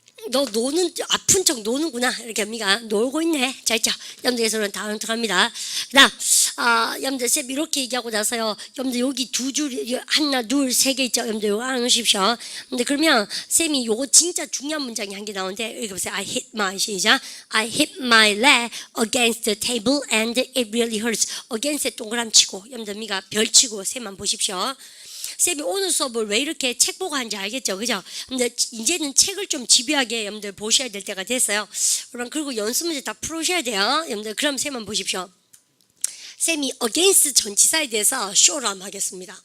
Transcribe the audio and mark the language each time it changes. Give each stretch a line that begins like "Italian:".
Korean: 너 노는 아픈 척 노는구나 이렇게 합니다. 놀고 있네. 자 있죠. 여러분들께서는 다음 들어갑니다. 그다음 여러분들 쌤 이렇게 얘기하고 나서요. 여러분들 여기 두 줄 하나 둘 세 개 있죠. 여러분들 이거 알아놓으십시오. 근데 그러면 쌤이 요거 진짜 중요한 문장이 한 개 나오는데 여기 보세요.
English: I hit my
Korean: 시작.
English: I hit my leg against the table and it really hurts.
Korean: against에 동그라미 치고 여러분들 미가 별 치고 쌤만 보십시오. 쌤이 오늘 수업을 왜 이렇게 책 보고 하는지 알겠죠? 그죠? 근데 이제는 책을 좀 집요하게 여러분들 보셔야 될 때가 됐어요. 그럼 그리고 연습 문제 다 풀으셔야 돼요. 여러분들 그럼 쌤만 보십시오. 쌤이 against 전치사에 대해서 쇼를 한번 하겠습니다.